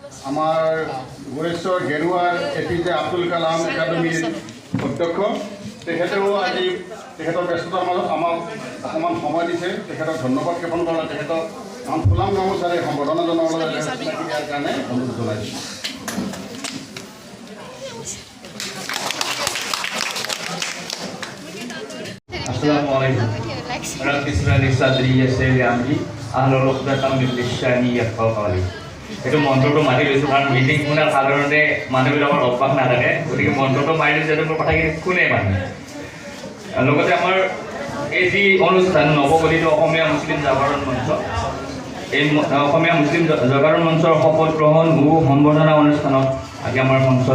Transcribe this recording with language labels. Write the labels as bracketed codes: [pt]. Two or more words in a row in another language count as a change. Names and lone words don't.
[as] আমাৰ গোৰেশ্বৰ গেৰুৱাৰ APJ আব্দুল কালাম একাডেমীৰ অধ্যক্ষ তেখেতেও আজি তেখেতৰ ব্যস্ততাৰ মাজত আমাক অকণমান সময় দিছে তেখেতক ধন্যবাদ জ্ঞাপন কৰা তেখেতক আমাৰ ফুলাম গামোচাৰে সম্বৰ্ধনা জনাবলৈ দিয়াৰ কাৰণে অনুৰোধ জনাইছোঁ [ar] Assalamualaikum. رب اشرح لي صدري ويسر لي أمري واحلل عقدة من لساني يفقهوا قولي. [as] Itu মন্ত্ৰটো মাৰি লৈছোঁ কাৰণ মিটিং শুনাৰ সাধাৰণতে মানুহবিলাকৰ অভ্যাস নাথাকে গতিকে মন্ত্ৰটো মাৰি লৈছোঁ যাতে মোৰ কথাখিনি শুনে মানুহে লগতে আমাৰ এই যি অনুষ্ঠান নৱগঠিত অসমীয়া মুছলিম জাগৰণ মঞ্চ এই অসমীয়া মুছলিম জাগৰণ মঞ্চৰ শপত গ্ৰহণ সম্বৰ্ধনা অনুষ্ঠানত আজি আমাৰ মঞ্চত